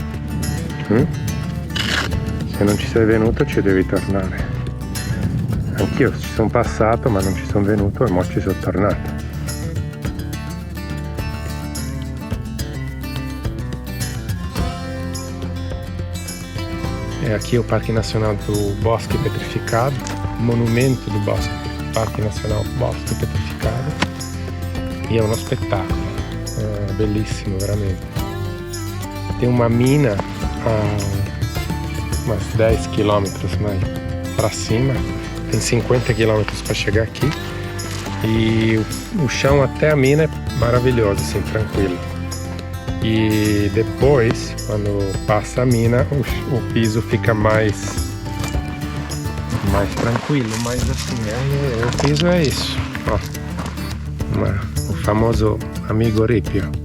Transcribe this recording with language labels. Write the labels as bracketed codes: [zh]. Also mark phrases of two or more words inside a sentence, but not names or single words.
[it] Se non ci sei venuto ci devi tornare. Anch'io ci sono passato ma non ci sono venuto e mo ci sono tornato. [pt] E aqui é o Parque Nacional do Bosque Petrificado, monumento do Parque Nacional Bosque Petrificado, e é [it] uno spettacolo, è bellissimo veramente. [pt] Tem uma mina umas 10 quilômetros mais para cima, tem 50 quilômetros para chegar aqui, e o chão até a mina é maravilhoso, assim, tranquilo. E depois, quando passa a mina, o piso fica mais tranquilo, mas assim, o piso é isso, ó, o famoso amigo ripio.